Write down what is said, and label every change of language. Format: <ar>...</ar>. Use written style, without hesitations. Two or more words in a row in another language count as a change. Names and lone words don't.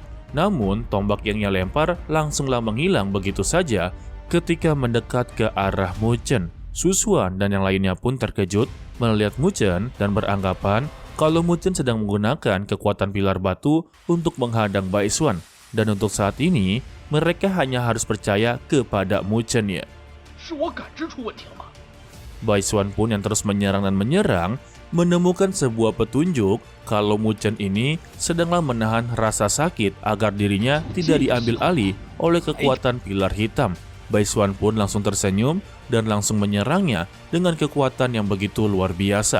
<id>Namun, tombak yang ia lempar langsunglah menghilang begitu saja ketika mendekat ke arah Mu Chen. Susuan dan yang lainnya pun terkejut melihat Mu Chen dan beranggapan kalau Mu Chen sedang menggunakan kekuatan pilar batu untuk menghadang Bai Xuan. Dan untuk saat ini, mereka hanya harus percaya kepada Mu Chen ya.</id> <zh>是我感知出问题了吗？</zh> <id>Bai Xuan pun yang terus menyerang dan menyerang, menemukan sebuah petunjuk kalau Mu Chen ini sedanglah menahan rasa sakit agar dirinya tidak diambil alih oleh kekuatan pilar hitam. Bai Xuan pun langsung tersenyum dan langsung menyerangnya dengan kekuatan yang begitu luar biasa.</id>